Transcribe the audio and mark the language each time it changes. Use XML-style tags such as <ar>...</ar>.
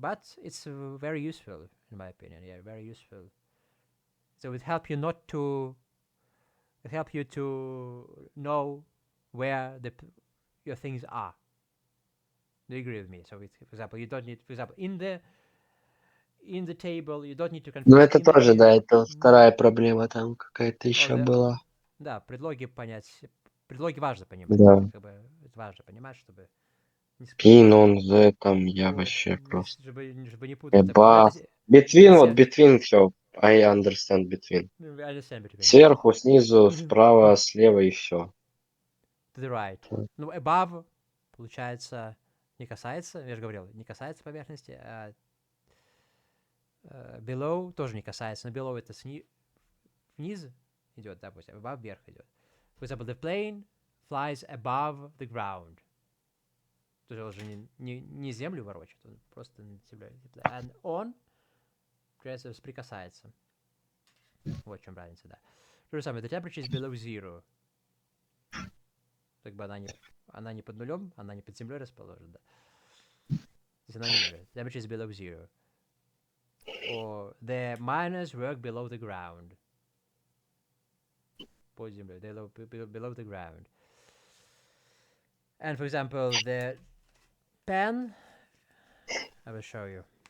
<en>But it's very useful, in my opinion. Yeah, very useful. So it help you not to. It help you to know where your things are. Do you agree with me? So, for example, you don't need, for example, in the table, you don't need to confuse.</en> <ru>Ну это тоже, да, это вторая проблема там какая-то еще была. Да, предлоги понять. Предлоги важно понимать. Да. Как бы, это важно понимать, чтобы не In, on, the, там я вообще просто. чтобы не путать.</ru> <en>Above.</en> <ru>Between, вот between все.</ru> <en>I understand between.</en> <ru>Сверху, снизу, справа, слева и все.</ru> <en>To the right.</en> <ru>Ну, above, получается, не касается, я же говорил, не касается поверхности, а below тоже не касается, но below это вниз идет, допустим, above вверх идет.</ru> <en>For example, the plane flies above the ground.</en> <ru>То есть он уже не землю ворочает, он просто над землей.</ru> <en>And on</en> <ru>соприкасается. Вот в чем разница, да. То же самое,</ru> <en>the temperature is below zero.</en> <ru>Как бы она не под нулем, она не под землей расположена, да. То есть она ниже.</ru> <en>The temperature is below zero. Or the miners work below the ground.</en> <ru>Под землей,</ru> <en>below the ground. And for example, the pen, I will show you.</en>